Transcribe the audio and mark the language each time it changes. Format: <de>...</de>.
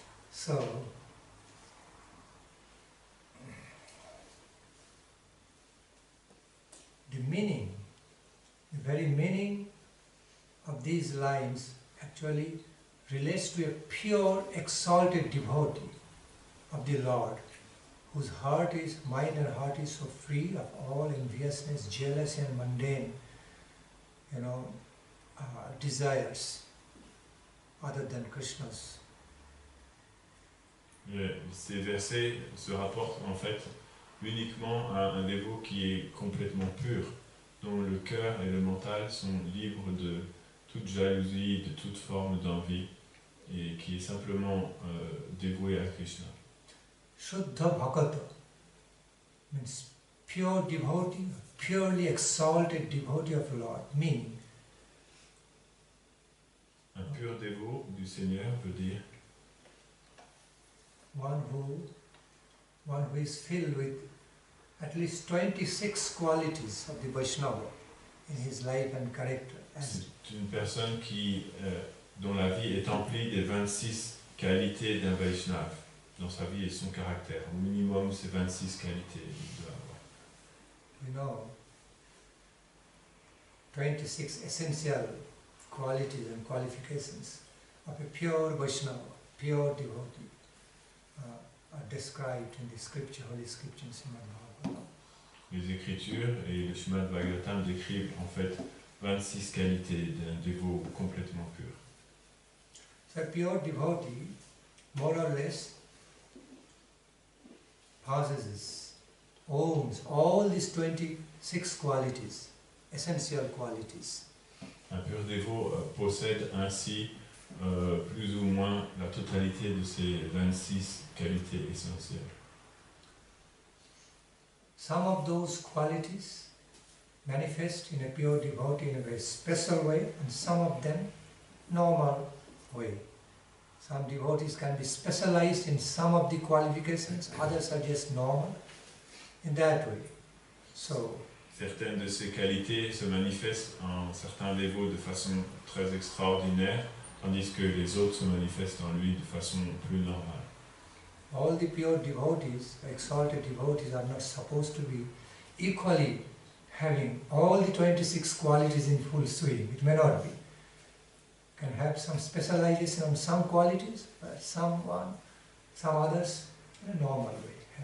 <en>So, the meaning, the very meaning of these lines actually relates to a pure, exalted devotee of the Lord, whose heart is, mind and heart is so free of all enviousness, jealousy and mundane, desires other than Krishna's.</en> <fr>Ces versets se rapportent en fait uniquement à un dévot qui est complètement pur, dont le cœur et le mental sont libres de toute jalousie, de toute forme d'envie, et qui est simplement dévoué à Krishna.</fr> <en>Sudha Bhakata means pure devotee, purely exalted devotee of Lord, meaning</en> <fr>un pur dévot du Seigneur veut dire</fr> <en>one who is filled with at least 26 qualities of the Vaishnava in his life and character.</en> <fr>C'est une personne dont la vie est emplie des 26 qualités d'un Vaishnava dans sa vie et son caractère. Au minimum, c'est 26 qualités qu'il doit avoir.</fr> <en>26 essential qualities and qualifications of a pure Vaishnava, pure devotee, are described in the scripture, holy scripture, Srimad Bhagavatam.</en> <fr>Les Écritures et le Srimad Bhagavatam décrivent en fait 26 qualités d'un dévot complètement pur.</fr> <en>So a pure devotee, more or less, possesses owns all these 26 qualities, essential qualities.</en> <fr>Un pur dévot possède ainsi plus ou moins la totalité de ces 26 qualités essentielles.</fr> <en>Some of those qualities manifest in a pure devotee in a very special way, and some of them normal way. Some devotees can be specialized in some of the qualifications, others are just normal in that way. So,</en> <fr>Certaines de ces qualités se manifestent en certains dévots de façon très extraordinaire, tandis que les autres se manifestent en lui de façon plus normale.</fr> <en>all the pure devotees, exalted devotees, are not supposed to be equally having all the 26 qualities in full swing. It may not be. Can have some specialization on some qualities, but some others in a normal way.</en>